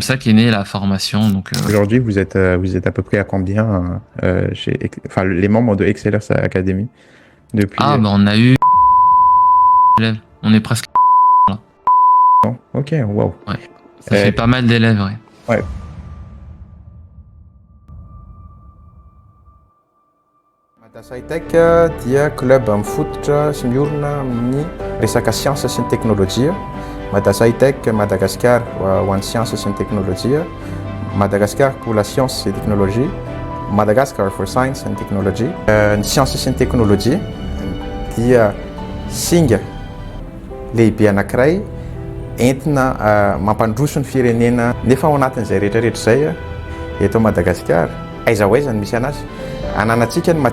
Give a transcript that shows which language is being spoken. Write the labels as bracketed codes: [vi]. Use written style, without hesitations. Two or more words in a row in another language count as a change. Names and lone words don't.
[fr] comme ça qu'est née la formation. Donc, Aujourd'hui, vous êtes à peu près à combien enfin, les membres de Excellers Academy depuis on a eu élèves. On est presque là. Ok, wow. Ouais. Ça Euh, fait pas mal d'élèves, ouais. ouais. [mg] Madasahitech dia club mifototra sy miorina amin'ny resaka siansa sy ny teknôlôjia. Madasahitech Madagascar ho an'ny siansa sy ny teknôlôjia. [fr] Madagascar pour la science et technologie. [en] Madagascar for science and technology. [mg] Ny siansa sy ny teknôlôjia dia singa lehibe anankiray entina mampandroso ny firenena nefa ao anatin'izay rehetrarehetra izay eto Madagascar aiza ho aiza ny misy anazy ananantsika ny